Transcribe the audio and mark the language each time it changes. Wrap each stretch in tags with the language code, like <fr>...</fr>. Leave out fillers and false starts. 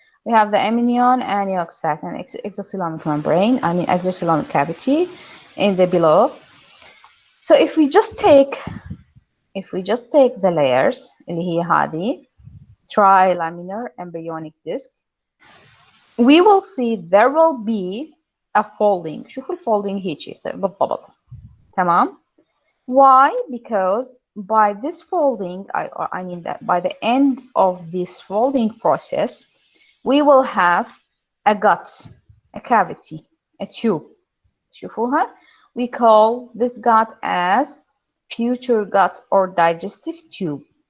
<en>We have the amnion and yolk sac and exocoelomic membrane, I mean exocoelomic cavity in the below. So if we just take the layers</en> <ar>اللي هي هذه</ar> <en>trilaminar embryonic disc, we will see there will be a folding.</en> <ar>شوفوا الفولدينج هيك يصير بالضبط.</ar> <en>تمام. Why? Because by this folding, I mean that by the end of this folding process, we will have a gut, a cavity, a tube.</en> <ar>شوفوها?</ar> <en>We call this gut as future gut or digestive tube.</en>